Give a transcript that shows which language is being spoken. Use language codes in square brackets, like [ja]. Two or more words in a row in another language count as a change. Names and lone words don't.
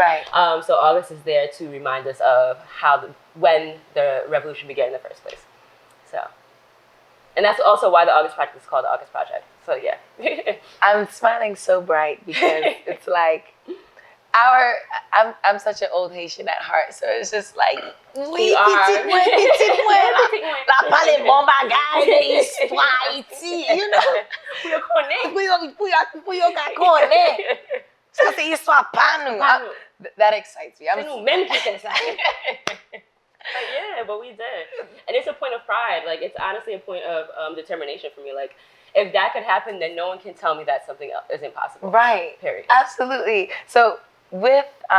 [en] So August is there to remind us of when the revolution began in the first place. And that's also why the August Project is called the August Project. So I'm smiling so bright because it's like I'm such an old Haitian at heart, so it's just like [ht] oui, petit point, la parle bon bagay de histoire Haiti, [en] you know. [ht] Pou yo ka konen. Ça c'est histoire pa nou. [en] That excites me. But we did. And it's a point of pride. Like, it's honestly a point of determination for me. Like, if that could happen, then no one can tell me that something else is impossible. Right. Period. Absolutely.